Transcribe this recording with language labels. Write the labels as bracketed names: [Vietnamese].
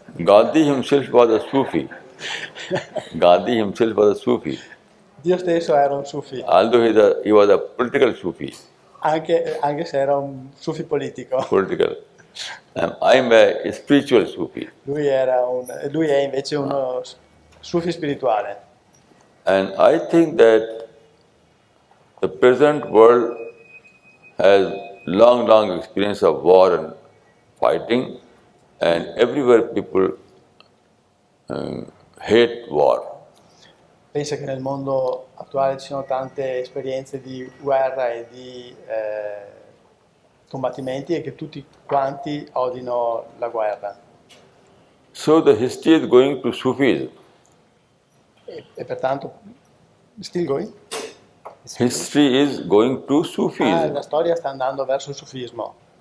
[English] Gandhi himself was a Sufi. Gandhi himself was a Sufi, [Italian] Dio stesso era un Sufi, [English] although he was a political Sufi. [Italian] anche se era un Sufi politico. [English] Political. I'm a spiritual Sufi. [Italian] Lui è invece uno Sufi spirituale. [English] And I think that the present world has long experience of war and fighting, and everywhere people hate war. [Italian] Pensa che nel mondo attuale ci sono tante esperienze di guerra e di combattimenti e che tutti quanti odino la guerra. [English] So the history is going to Sufism. [Italian] E pertanto, [English] still going? History is going to Sufism. [Italian] La storia sta andando verso il sufismo.